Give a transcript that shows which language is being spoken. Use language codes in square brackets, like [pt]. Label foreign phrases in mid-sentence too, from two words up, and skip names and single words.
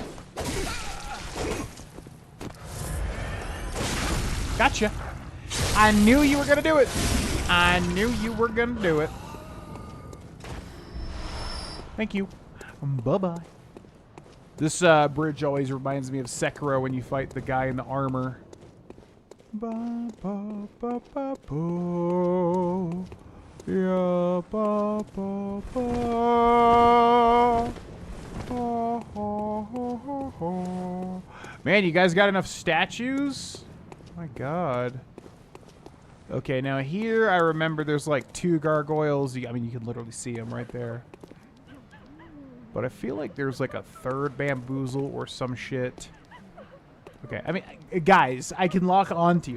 [en] Gotcha. I knew you were gonna do it. I knew you were gonna do it. Thank you. Bye-bye. This bridge always reminds me of Sekiro when you fight the guy in the armor. Ba ba ba ba boo. Yeah, ba ba ba. Ho, ho, ho, ho, ho. Man, you guys got enough statues? Oh my god. Okay, now here I remember there's like 2 gargoyles. I mean, you can literally see them right there. But I feel like there's like a 3rd bamboozle or some shit. Okay, I mean, guys, I can lock on to you.